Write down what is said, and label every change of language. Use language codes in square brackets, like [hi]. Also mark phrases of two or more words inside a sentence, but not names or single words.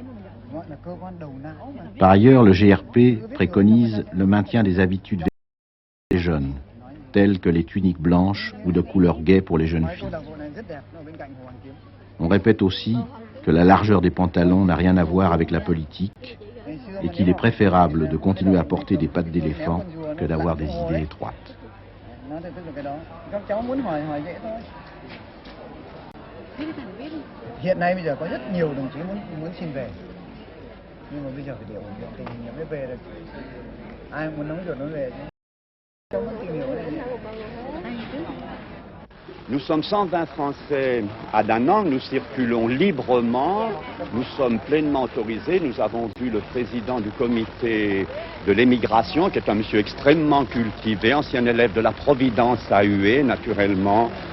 [fr] Par ailleurs, le GRP préconise le maintien des habitudes des jeunes, telles que les tuniques blanches ou de couleur gaie pour les jeunes filles. On répète aussi que la largeur des pantalons n'a rien à voir avec la politique et qu'il est préférable de continuer à porter des pattes d'éléphant que d'avoir des idées étroites. [vi] Hiện nay bây giờ có rất nhiều đồng chí muốn xin về, nhưng mà bây giờ phải để ổn định tình hình mới về được. Ai muốn nóng ruột nó về chứ. Không muốn tìm hiểu cái này. [fr] Nous sommes 120 Français à Da Nang, nous circulons librement, nous sommes pleinement autorisés. Nous avons vu le président du comité de l'émigration, qui est un monsieur extrêmement cultivé, ancien élève de la Providence à Hué, naturellement.